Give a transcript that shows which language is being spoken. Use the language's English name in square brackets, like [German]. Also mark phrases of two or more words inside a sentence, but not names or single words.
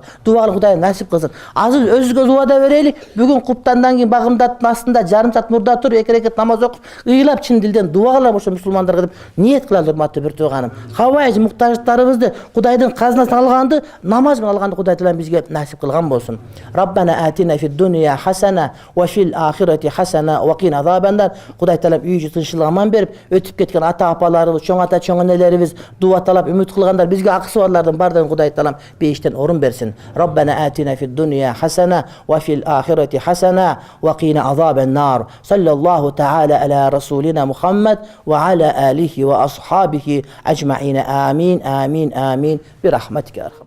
[Kyrgyz] Дуа кылып Кудай насип кылсын. Азыр өзүбүзгө дуада берели. Бүгүн куптандан кийин багымдаттын астында жарым саат мурда туруп, 2 рекет намаз окуп, ыйлап чын дилден дуа кылам ошо мусулмандарга деп ниет кылалы, урматтуу бир тууганым. Хавайж муктаждыктарыбызды Кудайдын казынасынан алганды, намаз менен алганды Кудай Таалам бизге насип кылган болсун. [Arabic] ربنا آتنا في الدنيا حسنة وفي الآخرة حسنة وقنا عذاب النار. [Kyrgyz] Кудай Таалам үйү тынччылык аман берип, өтүп кеткен ата апаларыбыз, чоң ата чоң энелерибиз, дуа талап үмүт кылгандар, бизге акысы барлардын бардыгын Кудай Таалам бейиштен орун берсин. [Arabic] ربنا آتنا في الدنيا حسنة وفي الآخرة حسنة وقنا عذاب النار. صلى الله تعالى على رسولنا محمد وعلى آله وأصحابه أجمعين. [Kyrgyz] Амин, амин, амин. [Arabic] برحمتك.